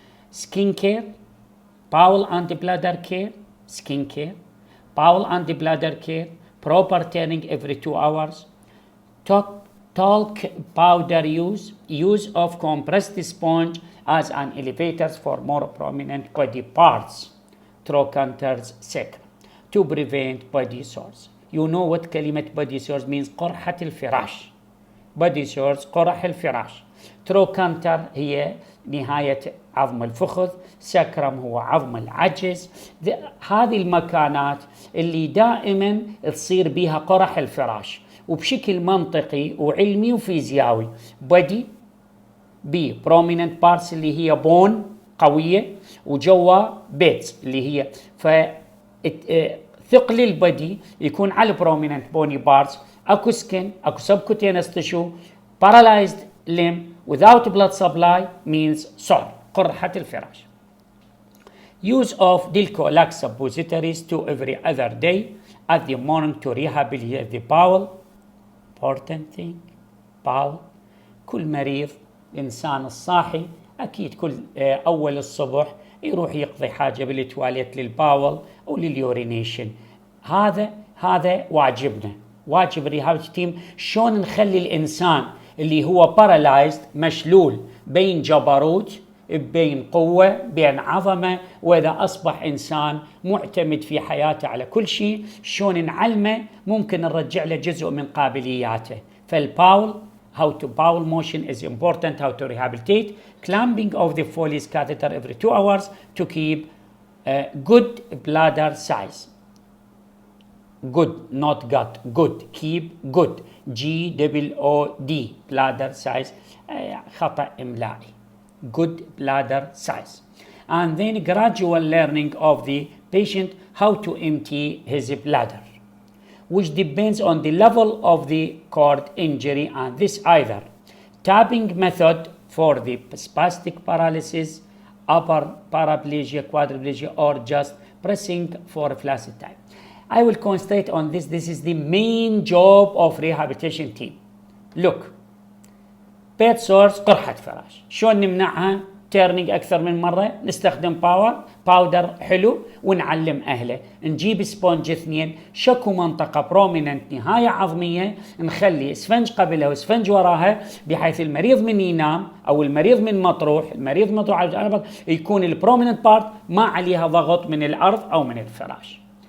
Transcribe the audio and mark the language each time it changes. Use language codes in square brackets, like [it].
[en] Skin care, bowel and bladder care, skin care, bowel and bladder care, proper turning every 2 hours, talc powder use of compressed sponge as an elevators for more prominent body parts, trochanters, etc. to prevent body sores. You know what [ar] كلمة [en] body sores means. [ar] قرحة الفراش. [en] body sores [ar] قرح الفراش. trochanter هي نهاية عظم الفخذ. sacrum هو عظم العجز. هذه المكانات اللي دائما تصير بها قرح الفراش وبشكل منطقي وعلمي وفيزيائي. [en] body B prominent parts [ar] اللي هي بون قوية وجوا بيتس اللي هي ثقل البدي يكون على [en] prominent bony parts. [ar] اكو سكن اكو subcutaneous tissue. [en] paralyzed limb without blood supply means sore [ar] قرحة الفراش. [en] Use of Dilcolac suppositories 2 every other day at the morning to rehabilitate the bowel. Important thing, bowel. [ar] كل مريض الإنسان الصاحي أكيد كل أول الصبح يروح يقضي حاجة بالتواليت للباول أو لليورينيشن. هذا واجبنا، واجب الريهابيليتيشن تيم. شلون نخلي الإنسان اللي هو بارالايزد مشلول بين جبروت بين قوة بين عظمة، وإذا أصبح إنسان معتمد في حياته على كل شيء، شلون نعلمه ممكن نرجع له جزء من قابلياته. [en] فالباول how to bowel motion is important, how to rehabilitate, clamping of the Foley's catheter every 2 hours to keep good bladder size. Good, not gut, good, keep good, GOOD, bladder size, [ar] خطأ إملائي, [en] good bladder size. And then gradual learning of the patient how to empty his bladder, which depends on the level of the cord injury, and this either tapping method for the spastic paralysis, upper paraplegia, quadriplegia, or just pressing for flaccid type. I will concentrate on this. This is the main job of rehabilitation team. [ar] Look, bed sores قرحة فراش، شلون نمنعها؟ تيرنينج أكثر من مرة، نستخدم باودر حلو ونعلم أهله، نجيب سبونج 2، شكو منطقة بروميننت نهاية عظمية، نخلي اسفنج قبلها واسفنج وراها، بحيث المريض من ينام أو المريض من مطروح، المريض مطروح على الأرض، يكون البروميننت بارت ما عليها ضغط من الأرض أو من الفراش.